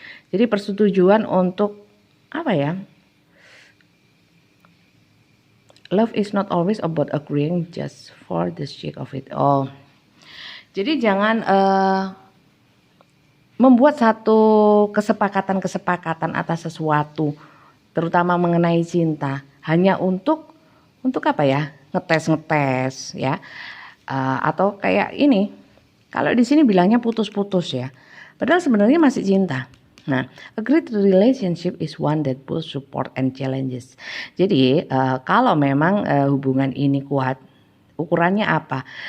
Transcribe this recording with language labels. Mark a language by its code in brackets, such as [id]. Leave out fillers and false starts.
[id] Jadi persetujuan untuk apa ya? [en] Love is not always about agreeing just for the sake of it. [id] Oh, jadi jangan membuat satu kesepakatan atas sesuatu, terutama mengenai cinta, hanya untuk apa ya? Ngetes ya, atau kayak ini. Kalau di sini bilangnya putus-putus ya. Padahal sebenarnya masih cinta. [en] Nah, a great relationship is one that both support and challenges. [id] Jadi kalau memang hubungan ini kuat, ukurannya apa?